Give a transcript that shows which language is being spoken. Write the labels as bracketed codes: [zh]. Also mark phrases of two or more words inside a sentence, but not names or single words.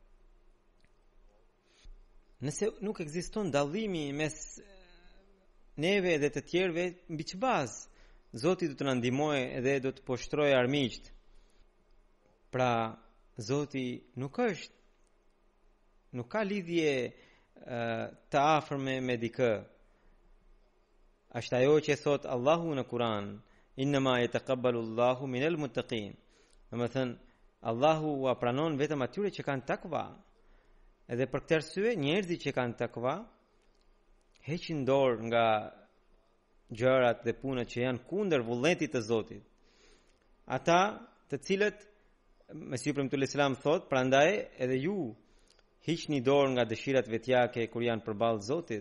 [sq] Nëse nuk ekziston dallimi mes neve dhe të tjerëve, mbi çfarë bazë Zoti do të na ndihmojë edhe do të poshtrojë armiqt. Pra, Zoti nuk është nuk ka lidhje të afërme me dikë. Është ajo që thot Allahu në Kur'an, [ar] إنما يتقبل الله من المتقين. [sq] Domethënë Allahu ua pranon vetëm atyre që kanë takva. Edhe për këtë arsye njerëzit që kanë takva heqin dorë nga gjërat dhe punët që janë kundër vullnetit të Zotit. Ata të cilët Mesiu premtuar Islam thot, prandaj edhe ju hiqni dorë nga dëshirat vetjake kur janë përballë Zotit.